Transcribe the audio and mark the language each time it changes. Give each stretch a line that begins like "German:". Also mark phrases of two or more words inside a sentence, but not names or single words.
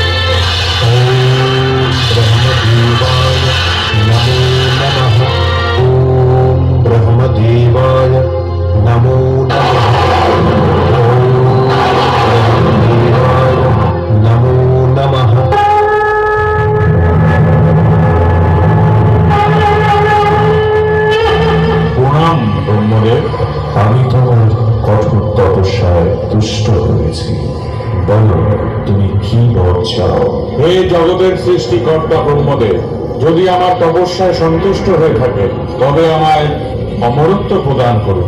Sanskrit: ओम ब्रह्मदेवाय नमो नमः। ओम ब्रह्मदेवाय नमो नमः। नमो नमः।
Bangla: প্রণাম ব্রহ্মদেব। আমি তোমার কঠোর তপস্যায় তুষ্ট হয়েছি, বলো তুমি কি বর চাও? হে জগতের সৃষ্টিকর্তা ব্রহ্মদেব, যদি আমার তপস্যায় সন্তুষ্ট হয়ে থাকে তবে আমায় অমরত্ব প্রদান করুন।